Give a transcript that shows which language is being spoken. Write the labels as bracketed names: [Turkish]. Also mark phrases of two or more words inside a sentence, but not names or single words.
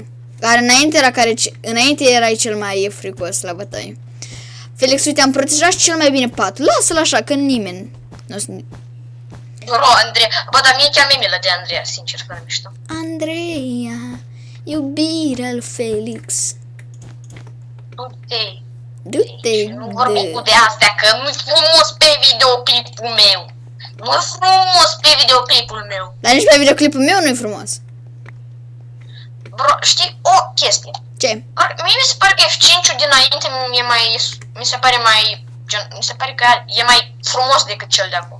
[Romanian] Înainte erai cel mai fricos la bătaie. Felix, uite, am protejat cel mai bine patul. Lasă-l așa, că nimeni. Bro, Andrei, bă, dar mie chiar mi-e milă de Andreea, sincer, fără mișto. Andreea, iubirea lui Felix. Du-te. Du-te, Nu vorbi cu de astea, că nu-i frumos pe videoclipul meu. Nu-i frumos pe videoclipul meu. Dar nici pe videoclipul meu nu-i frumos. Bro, știi o chestie. Ce? Mie mi se pare că F5-ul dinainte mi se pare mai, gen, mi se pare că e mai frumos decât cel de acum.